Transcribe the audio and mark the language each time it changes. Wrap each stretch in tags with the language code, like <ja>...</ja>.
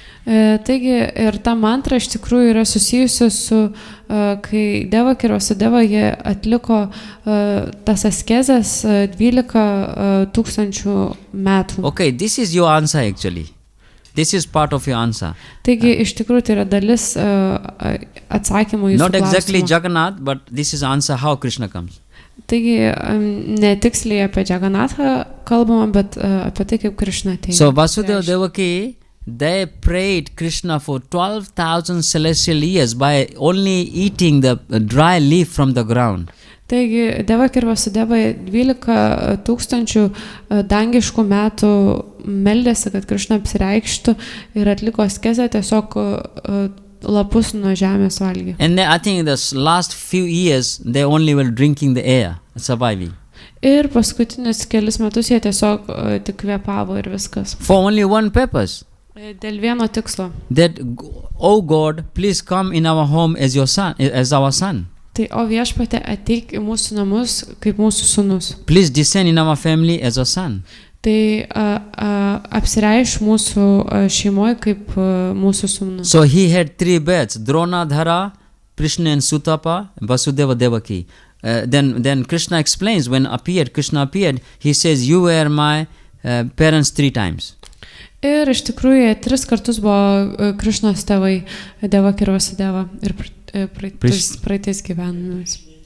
<lt>Taigi ir ta mantra iš tikrųjų yra susijusi su, kai Devaki ir Vasudeva jie atliko tas askezes 12,000 metų.</lt> <en>Okay, this is your answer actually. This is part of your answer.</en> <lt>Taigi iš tikrųjų tai yra dalis atsakymų jūsų</lt> <en>Not exactly</en> <lt>klausimų.</lt> <en>Jagannath, but this is answer how Krishna comes.</en> <lt>Taigi netiksliai apie Jaganathą kalbama, bet apie tai, kaip Krishna ateina.</lt> <en>So Vasudeva Devaki, they prayed Krishna for 12,000 celestial years by only eating the dry leaf from the ground.</en> <lt>Taigi Devaki ir Vasudeva 12,000 dangiškų metų meldėsi, kad Krishna apsireikštų ir atliko askezę, tiesiog lapus nuo žemės valgė.</lt> <en>And I think the last few years they only were drinking the air, surviving.</en> <lt>Ir paskutinius kelis metus jie tiesiog tik kvėpavo ir viskas.</lt> <en>For only one purpose.</en> <lt>Dėl vieno tikslo.</lt> <en>That, oh God, please come in our home as your son, as our son.</en> <lt>Tai o viešpatie ateik į mūsų namus kaip mūsų sūnus.</lt> <en>Please descend in our family as a son.</en> <lt>Tai apsireiš mūsų šeimoje kaip mūsų sūnus.</lt> <en>So he had 3 births, Dronadhara, Krishna and Sutapa, Vasudeva Devaki. Then Krishna explains when Krishna appeared, he says, you were my parents 3 times.</en> <lt>Ir iš tikrųjų 3 kartus buvo Krishnos tėvai Devaki ir Vasudeva ir praeitais gyvenimis.</lt>